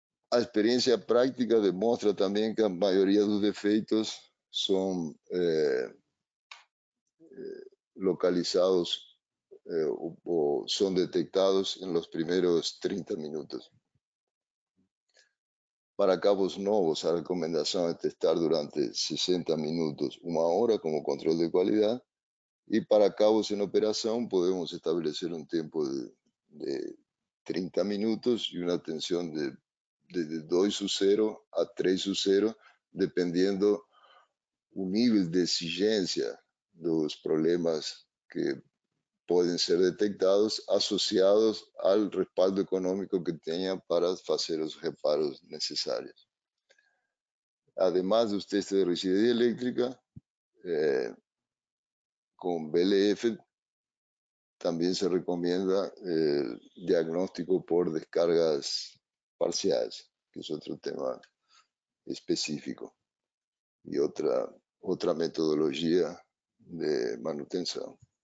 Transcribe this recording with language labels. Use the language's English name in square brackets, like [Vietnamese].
[Spanish] La experiencia práctica demuestra también que la mayoría de los defectos son localizados o son detectados en los primeros 30 minutos. Para cabos nuevos, la recomendación es testar durante 60 minutos, 1 hora como control de calidad, y para cabos en operación podemos establecer un tiempo de 30 minutos y una tensión de 2/0 a 3/0, dependiendo [Portuguese] o nível de exigência dos problemas que podem ser detectados, associados ao respaldo econômico que tenha para fazer os reparos necessários. [Spanish] Además dos testes de rigidez eléctrica, con BLF también se recomienda diagnóstico por descargas parciales, que es otro tema específico y otra metodología de manutención.